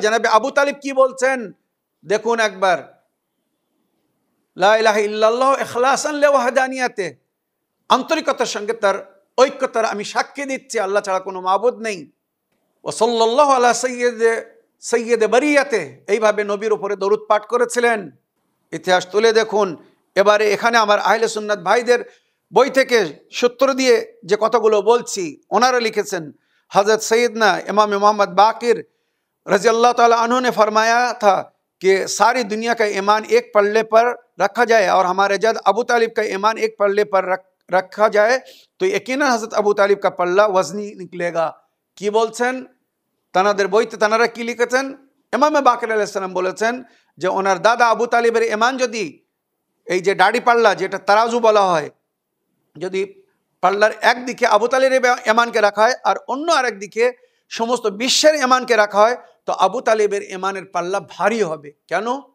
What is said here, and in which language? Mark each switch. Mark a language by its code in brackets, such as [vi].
[bn] জনাবে আবু তালিব কি বলছেন দেখুন একবার, [ar] লা ইলাহা ইল্লাল্লাহ ইখলাসান লিওয়াহদানিয়াতে, [bn] আন্তরিকতার সঙ্গে তার ঐক্যতার আমি সাক্ষী দিচ্ছি আল্লাহ ছাড়া কোনো মাবুদ নেই। [ar] ওয়া সাল্লাল্লাহু আলা সাইয়্যিদি সৈয়দে বরিয়াতে, [bn] এইভাবে নবীর উপরে দরুদ পাঠ করেছিলেন। ইতিহাস তুলে দেখুন। এবারে এখানে আমার আহলে সুন্নাত ভাইদের বই থেকে সূত্র দিয়ে যে কথাগুলো বলছি, ওনারা লিখেছেন, [hi] हज़रत सैयदना इमाम मोहम्मद बाकिर रज़ी अल्लाह ताला अन्हु ने फरमाया था कि सारी दुनिया का ईमान एक पल्ले पर रखा जाए और हमारे जद अबू तालिब का ईमान एक पल्ले पर रखा जाए तो यकीनन हज़रत अबू तालिब का पल्ला वजनी निकलेगा। [bn] কি বলছেন তানাদের বইতে? তানারা কি লিখেছেন? ইমাম বাকির আলাইহিস সালাম বলেছেন যে ওনার দাদা আবু তালিবের ঈমান যদি এই যে দাড়ি পাল্লা, যেটা তারাজু বলা হয়, যদি পাল্লার একদিকে আবু তালিবের ঈমানকে রাখা হয় আর অন্য আরেক দিকে সমস্ত বিশ্বের ঈমানকে রাখা হয়, তো আবু তালিবের ঈমানের পাল্লা ভারী হবে। কেন?